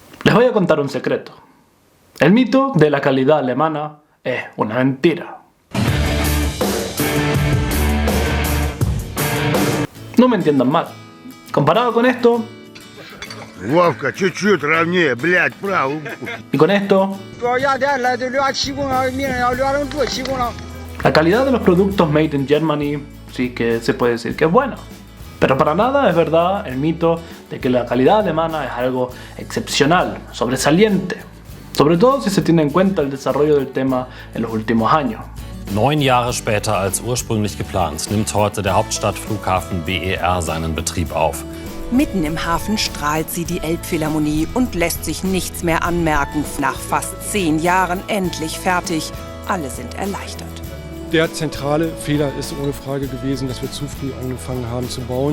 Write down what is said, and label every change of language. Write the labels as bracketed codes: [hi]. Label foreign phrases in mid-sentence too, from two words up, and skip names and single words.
[es] Les voy a contar un secreto. El mito de la calidad alemana es una mentira. No me entiendan mal. Comparado con esto... [ru] Вовка, чуть-чуть ровнее, блядь, право. [es] Y con esto... La calidad de los productos [en] made in Germany [es] sí que se puede decir que es buena. Pero para nada es verdad el mito de que la calidad alemana es algo excepcional, sobresaliente. Sobre todo si se tiene en cuenta el desarrollo del tema en los últimos años. [de] 9 Jahre später als ursprünglich geplant, nimmt heute der Hauptstadtflughafen BER seinen Betrieb auf. Mitten im Hafen strahlt sie die Elbphilharmonie und lässt sich nichts mehr anmerken. Nach fast 10 Jahren endlich fertig. Alle sind erleichtert. Der zentrale Fehler ist ohne Frage gewesen, dass wir zu früh angefangen haben zu bauen.